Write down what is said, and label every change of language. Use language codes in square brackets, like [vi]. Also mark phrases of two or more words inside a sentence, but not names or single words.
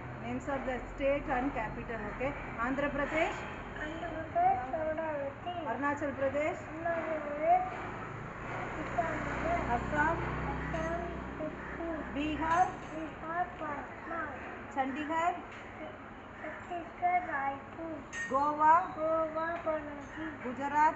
[en] Names of the state and capital. Okay. Andhra Pradesh. Arunachal Pradesh. Assam. Bihar. Chandigarh. Goa. Gujarat.